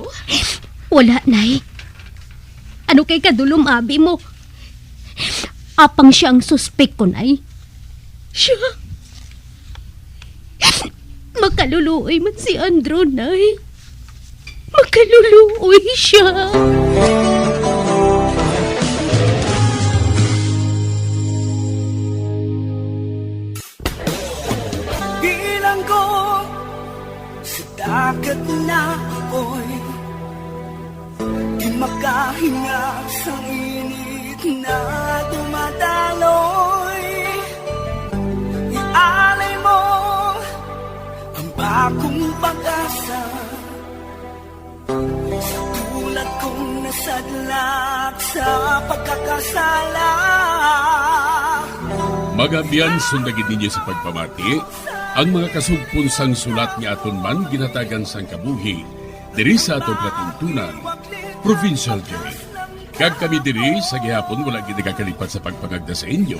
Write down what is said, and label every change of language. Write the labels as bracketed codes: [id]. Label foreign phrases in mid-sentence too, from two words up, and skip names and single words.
[hil] Wala, Nay. Ano kay kadulom abi mo? Apang siya ang suspek ko, Nay. Siya. Makaluluoy man si Andrew, Nay. Makaluluoy siya. [tl] Bilang ko sa dagat na apoy, di makahinga sa init na dumadaloy. Ialay mo ang bagong pag-asa sa tulad kong nasadlak sa pagkakasala. [hil] Magabiyan sundagin ninyo sa pagpamati ang mga kasugpon sang sulat nga aton man ginatagan sang kabuhi diri sa aton katuntunan, Provincial Journey. Kag kami diri sa gihapon wala gid nakakalipat sa pagpangagda sa inyo.